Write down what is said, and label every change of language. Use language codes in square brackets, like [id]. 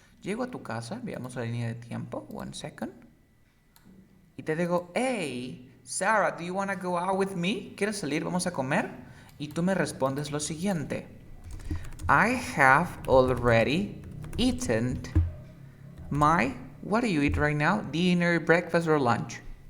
[es] Llego a tu casa, veamos la línea de tiempo, [en] 1 second. [es] Y te digo, [en] hey, Sarah, do you want to go out with me? [es] ¿Quieres salir? Vamos a comer. Y tú me respondes lo siguiente. [en] I have already eaten my, what do you eat right now? Dinner, breakfast, or lunch?